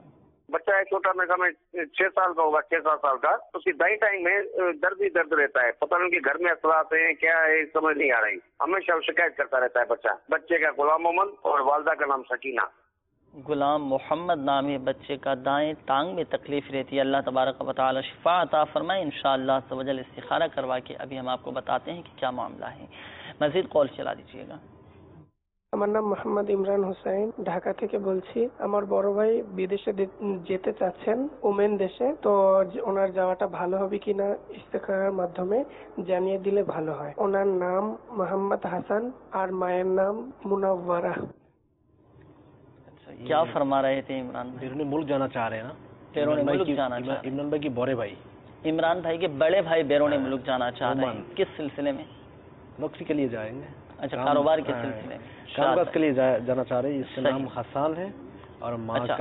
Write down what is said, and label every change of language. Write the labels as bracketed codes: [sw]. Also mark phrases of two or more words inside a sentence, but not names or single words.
[ur] بچہ ہے چھوٹا، میں 6 سال کا ہوگا، 6-7 سال کا، اس کی دائیں ٹائم میں درد ہی درد رہتا ہے، پتہ نہیں کہ گھر میں اثرات ہیں کیا ہے، سمجھ نہیں آ رہی، ہمیشہ شکایت کرتا رہتا ہے بچے کا غلام محمد اور والدہ کا نام سکینہ۔ غلام محمد نام ہے بچے کا، دائیں ٹانگ میں تکلیف رہتی ہے، [ar] اللہ تبارک و تعالی [ur] شفا عطا فرمائے [ar] انشاءاللہ عز و جل، [ur] استخارہ کروا کے ابھی ہم آپ کو بتاتے ہیں کہ کیا معاملہ ہے، مزید قول چلا دیجیے گا۔ [bn] আমার নাম মোহাম্মদ ইমরান হোসেন, ঢাকা থেকে বলছি। আমার বড় ভাই বিদেশে যেতে চাচ্ছেন, ওমেন দেশে, তো ওনার যাওয়াটা ভালো হবে কিনা ইস্তেখারার মাধ্যমে জানিয়ে দিলে ভালো হয়। ওনার নাম মোহাম্মদ হাসান আর মায়ের নাম মুনাওয়ারা। [ur] کیا فرما رہے تھے عمران بھائی؟ بیرون ملک جانا چاہ رہے ہیں نا، بیرون ملک جانا چاہ رہے ہیں، عمران بھائی کی بڑے بھائی، عمران بھائی کے بڑے بھائی بیرون ملک جانا چاہ رہے ہیں، کس سلسلے میں؟ نوکری کے لیے جائیں گے، اچھا کاروبار کے سلسلے میں، کام کاج کے لیے جانا چاہ رہے ہیں۔ اس کا نام حسان ہے اور ماں کا